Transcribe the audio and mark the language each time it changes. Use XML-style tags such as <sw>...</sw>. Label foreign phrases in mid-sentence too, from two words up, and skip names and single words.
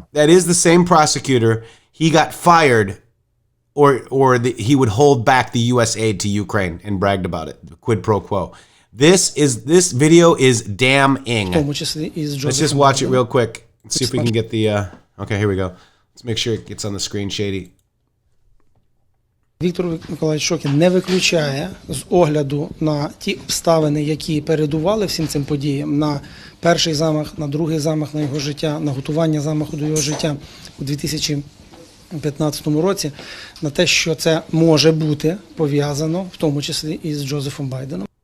<en>That is the same prosecutor. He got fired, or he would hold back the U.S. aid to Ukraine and bragged about it. The quid pro quo. This video is damning. Let's just watch it real quick. Let's see if we can get the. Okay, here we go. Let's make sure it gets on the screen, Shady.</en> <uk>Віктор Миколаївич Шокін не виключає з огляду на ті обставини, які передували всім цим подіям, на перший замах, на другий замах на його життя, на готування замаху до його життя у 2015 році, на те, що це може бути пов'язано, в тому числі і з Джозефом Байденом.</uk>